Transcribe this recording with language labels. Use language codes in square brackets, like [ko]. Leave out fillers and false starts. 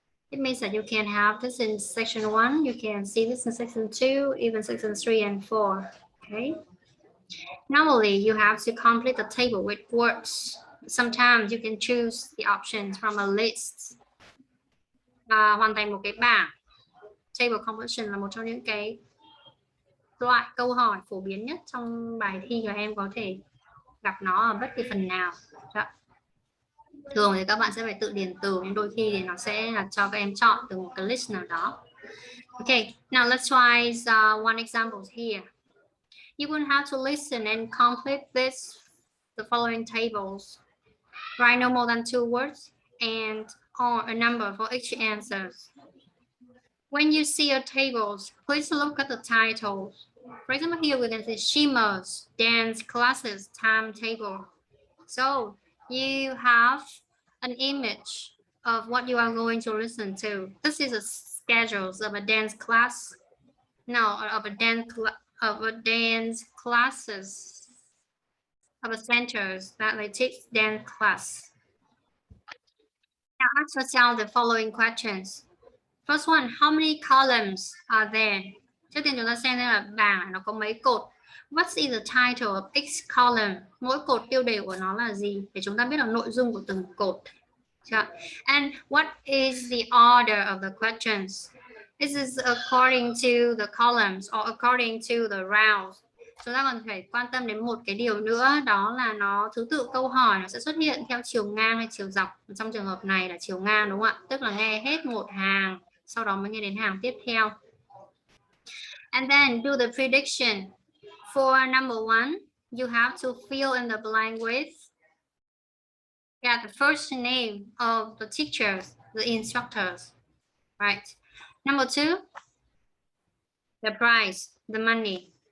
[en] It means that you can have this in section 1, you can see this in section 2, even section 3 and 4. Okay. Normally, you have to complete the table with words. Sometimes you can choose the options from a list. [vi] Hoàn thành một cái bảng. Table completion là một trong những cái loại câu hỏi phổ biến nhất trong bài thi và em có thể gặp nó ở bất kỳ phần nào. Thường thì các bạn sẽ phải tự điền từ, nhưng đôi khi thì nó sẽ là cho các em chọn từ một cái list nào đó. [en] Okay, now let's try one example here. You will have to listen and complete the following tables. Write no more than 2 words and or a number for each answer. When you see your tables, please look at the titles. For example, here we can see Shima's dance classes timetable. So you have an image of what you are going to listen to. This is a schedule of a dance class. No, of a dance classes of a centers that they teach dance class. Now ask yourself the following questions. First one, how many columns are there? [vi] Trước tiên chúng ta xem là bảng nó có mấy cột. [en] What is the title of each column? [vi] Mỗi cột tiêu đề của nó là gì? Để chúng ta biết được nội dung của từng cột. [en] And what is the order of the questions? This is according to the columns or according to the rounds. [vi] Chúng ta còn phải quan tâm đến một cái điều nữa, đó là nó thứ tự câu hỏi nó sẽ xuất hiện theo chiều ngang hay chiều dọc. Trong trường hợp này là chiều ngang đúng không ạ? Tức là nghe hết một hàng, sau đó mới nghe đến hàng tiếp theo. [en] And then do the prediction. For number 1, you have to fill in the blank with the first name of the teachers, the instructors, right? Number 2, the price, the money.